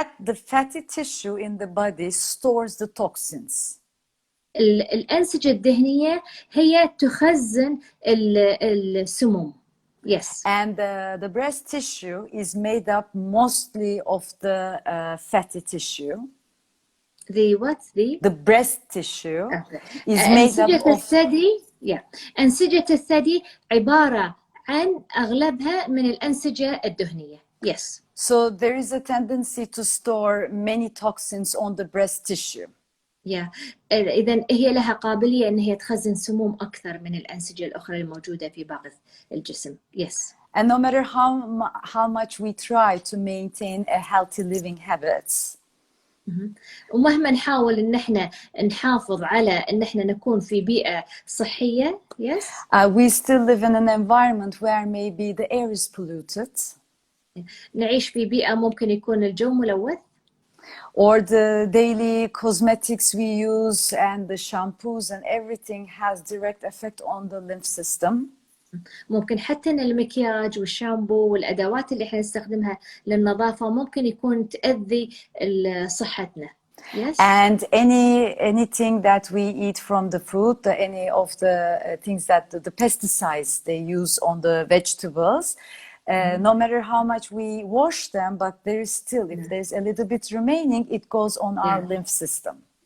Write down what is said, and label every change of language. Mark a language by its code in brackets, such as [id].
[en] the fatty tissue in the body stores the toxins. [ar] الأنسجة الدهنية هي تخزن السموم. [en] Yes. And the breast tissue is made up mostly of the fatty tissue. The what? The breast tissue is made up [ar] أنسجة [en] of [ar] الثدي. أنسجة الثدي عبارة عن أغلبها من الأنسجة الدهنية. [en] Yes. So there is a tendency to store many toxins on the breast tissue. [ar] إذن هي لها قابلية أن هي تخزن سموم أكثر من الأنسجة الأخرى الموجودة في باقي الجسم. [en] Yes. And no matter how much we try to maintain a healthy living habits. [ar] ومهما نحاول إن إحنا نحافظ على إن إحنا نكون في بيئة صحية. [en] Yes. We still live in an environment where maybe the air is polluted. [ar] نعيش في بيئة ممكن يكون الجو ملوث. [en] Or the daily cosmetics we use and the shampoos and everything has direct effect on the lymph system. [ar] ممكن حتى إن المكياج والشامبو والأدوات اللي إحنا نستخدمها للنظافة ممكن يكون تأذي صحتنا. [en] Yes. And anything that we eat from the fruit, any of the things that the pesticides they use on the vegetables, no matter how much we wash them, but there is still, if there's a little bit remaining, it goes on our lymph system.